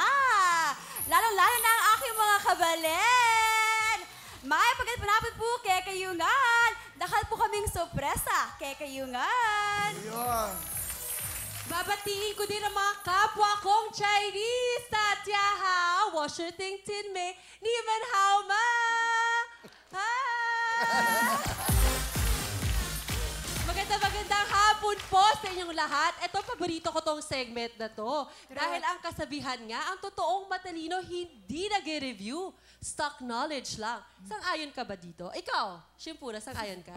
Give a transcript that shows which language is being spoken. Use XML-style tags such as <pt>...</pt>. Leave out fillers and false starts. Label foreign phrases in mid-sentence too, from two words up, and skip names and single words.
<tl>Lalong-lalo na ang aking mga kabalen.</tl> <pam>May pagkapanapit po kay Kayungan. Dakal po kaming sorpresa kay Kayungan.</pam> <tl>Yun. Babatiin ko din ang mga kapwa kong Chinese.</tl> <zh>大家好, 我是丁tin美，你们好吗？</zh> <tl>Magandang hapon po sa inyong lahat. Ito, paborito ko tong segment na to. Dahil ang kasabihan nga, ang totoong matalino hindi nag-review.</tl> <en>Stock knowledge</en> <tl>lang. Sang-ayon ka ba dito? Ikaw, Shimpura, sang-ayon ka?</tl>